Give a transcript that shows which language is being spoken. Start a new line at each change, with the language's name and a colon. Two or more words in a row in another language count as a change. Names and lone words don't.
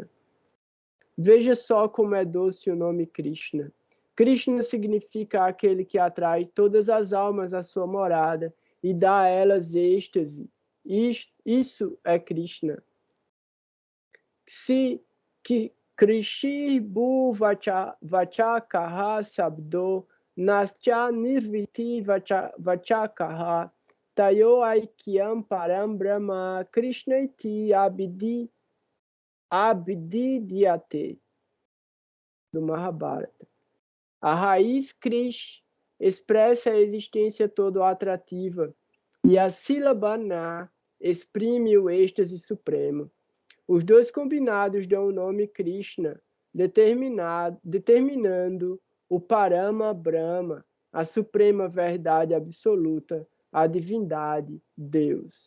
Portuguese: Veja só como é doce o nome Krishna. Krishna significa aquele que atrai todas as almas à sua morada e dá a elas êxtase. Isso é Krishna.
Sanskrit: Se कृषिर् भू वाचकः शब्दो णश्च निर्वृति वाचकः तयो ऐक्यं परं ब्रह्म कृष्ण इति अभिधीयते do Mahabharata.
Portuguese: A raiz Krish expressa a existência todo atrativa e a sílaba Na exprime o êxtase supremo. Os dois combinados dão o nome Krishna, determinando o Parama Brahma, a suprema verdade absoluta, a divindade, Deus.